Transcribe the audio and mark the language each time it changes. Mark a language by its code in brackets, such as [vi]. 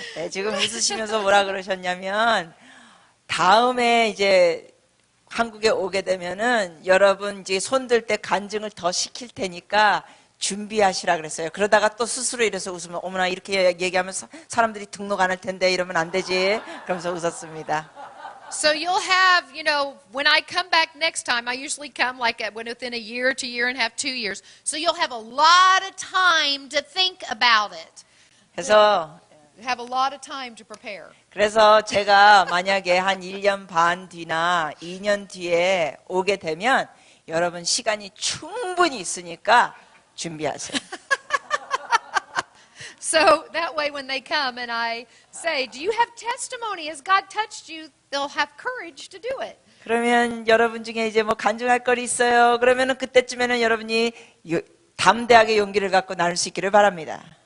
[ko] 네, 지금 웃으시면서 뭐라 그러셨냐면 다음에 이제 한국에 오게 되면은 여러분 이제 손들 때 간증을 더 시킬 테니까 준비하시라 그랬어요. 그러다가 또 스스로 이래서 웃으면 어머나 이렇게 얘기하면 사람들이 등록 안 할 텐데 이러면 안 되지. 그러면서 웃었습니다. [en] So you'll have, when I come back next time, I usually come like within a year to year and a half, 2 years. So you'll have a lot of time to think about it. [ko] 그래서 [en] Have a lot of time to prepare. [ko] 그래서 제가 만약에 한 1년 반 뒤나 2년 뒤에 오게 되면 여러분 시간이 충분히 있으니까 준비하세요. [en] So that way when they come and I say, do you have testimony? Has God touched you? They'll have courage to do it. [ko] 그러면 여러분 중에 이제 뭐 간증할 거리 있어요. 그러면은 그때쯤에는 여러분이 담대하게 용기를 갖고 나눌 수 있기를 바랍니다.